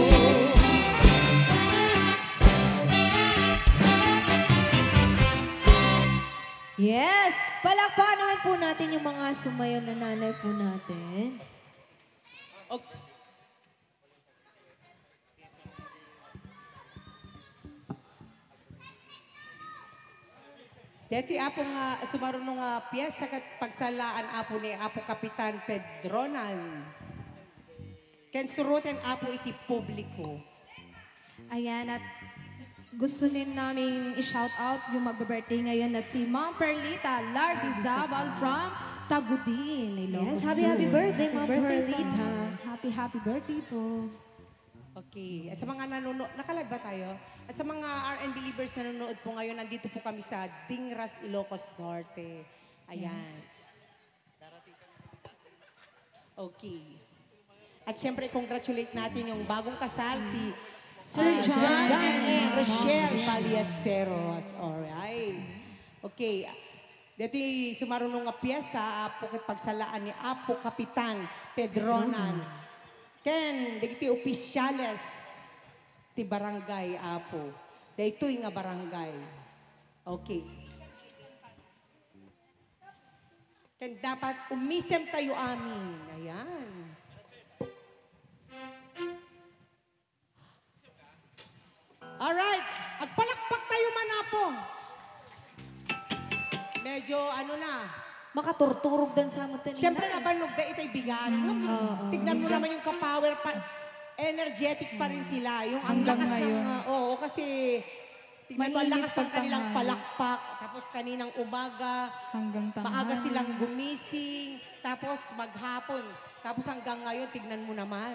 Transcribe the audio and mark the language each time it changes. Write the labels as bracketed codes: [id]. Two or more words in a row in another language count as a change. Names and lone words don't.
[en] Yes! [tl] Palakpakan naman po natin yung mga sumayaw na nanay po natin. [ilo] Dati apo nga sumarunong nga piyesta kat pagsalaan apo ni Apo Kapitan Pedronan. Ken surutan apo iti publiko. [tl] Ayan, at gusto din namin i-shout out yung mag-birthday ngayon na si Ma'am Perlita Lardizabal from Tagudin, Ilocos. [en] Yes, happy birthday, Ma'am Birthday Perlita. po. Happy birthday po. Okay. [tl] At sa mga nanonood, nakalive ba tayo? At sa mga RN believers na nanonood po ngayon, nandito po kami sa Dingras, Ilocos Norte. Ayan. Okay. At syempre, congratulate natin yung bagong kasal, si Sir John and Rochelle Ballesteros. [en] Alright. Okay. [ilo] Dito sumarunong nga piyesa, apo pagsalaan ni Apo Kapitan Pedronan. Ken, dito opisyales ti barangay apo. Dito nga barangay. Okay. Ken dapat umisem tayo amin. [en] Ayan. Alright. [ilo] Agpalakpak tayo manapo. [tl] Medyo ano na. Makaturturog din sa mga [ilo] Siyempre nabanog da itay bigat. [tl] Tignan mo naman yung ka-power pa. Energetic pa rin sila. Yung ang Hanggang lakas ngayon. ng... Oo, kasi... Tignan mo ang Mainit lakas ng kanilang pagtanghali. palakpak. Tapos kaninang umaga. Hanggang tanghali. Maaga silang gumising. Tapos maghapon. Tapos hanggang ngayon, tignan mo naman.